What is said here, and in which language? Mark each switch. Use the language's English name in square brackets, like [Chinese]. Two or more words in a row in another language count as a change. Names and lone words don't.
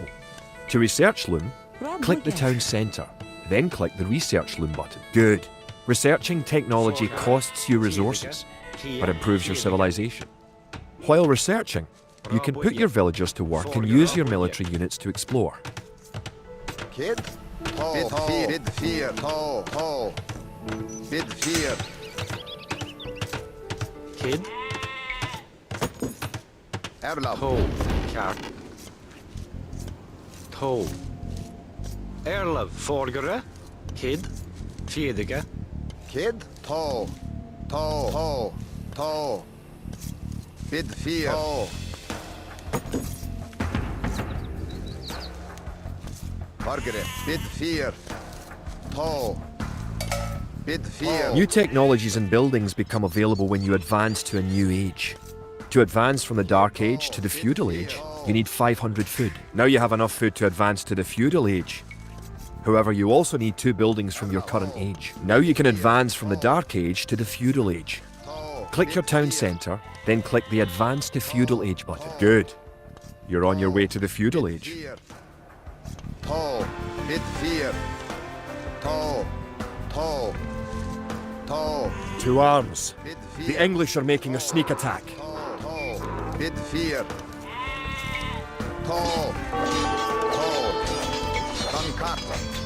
[English] To research loom, click the town centre, then click the Research Loom button. Good. Researching technology costs you resources, but improves your civilization. While researching, you can put your villagers to work and use your military units to explore. Kid. Tal. Bid 4. Bid 4. Tal. Tal. Bid 4. Kid. Erlab. Tol. Kart. Tol. Erlev. Forgere. Kid. Fedige. Kid. Tal. Tal. Tal. Tal. Bid 4. Tal. Margaret. Bid 4. Tal. Bid 4. New technologies and buildings become available when you advance to a new age. To advance from the Dark Age to the Feudal Age, you need 500 food. Now you have enough food to advance to the Feudal Age. However, you also need 2 buildings from your current age. Now you can advance from the Dark Age to the Feudal Age. Click your town centre, then click the Advance to Feudal Age button. Good. You're on your way to the Feudal Age. Tal. Bid 4. Tal. Tal. Tal. To arms. Bid 4. The English are making a sneak attack. Tal. Bid 4. Tal. Tal. Kankata.